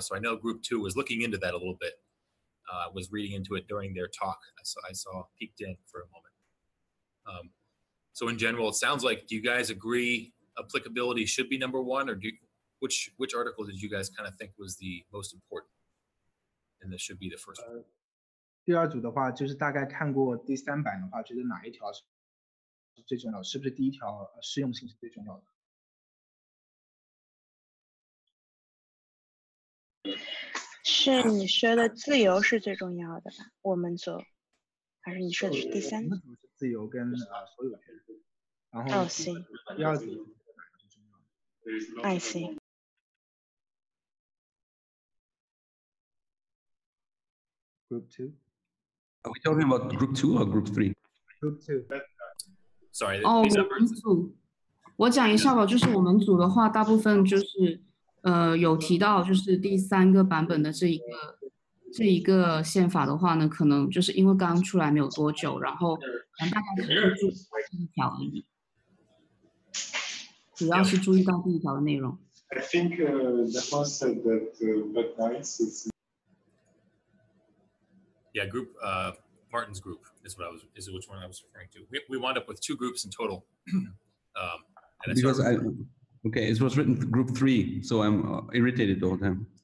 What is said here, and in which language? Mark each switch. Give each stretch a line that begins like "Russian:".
English: So I know group 2 was looking into that a little bit, was reading into it during their talk. I saw peeked in for a moment. So in general, it sounds like, do you guys agree applicability should be number 1, or which article did you guys kind of think was the most important? And this should be the first one.
Chinese: 第二组的话，就是大概看过第3版的话，觉得哪一条是最重要的？是不是第1条适用性是最重要的？是你说的自由是最重要的吧？我们组，还是你说的是第3？我们组是自由跟所有权，然后第二组是哪个最重要的
English: I see. Group 2. Are we talking about group 2 or group 3? Group 2. Sorry.
Chinese: 我们组，我讲一下吧，就是我们组的话，大部分就是有提到，就是第3个版本的这一个宪法的话呢，可能就是因为刚出来没有多久，然后大家只是注意到第1条而已，主要是注意到第1条的内容。
English: I think the host said that but nice is. Yeah, Martin's group is which one I was referring to. We wound up with 2 groups in total. Because okay, it was written group 3, so I'm irritated the whole time.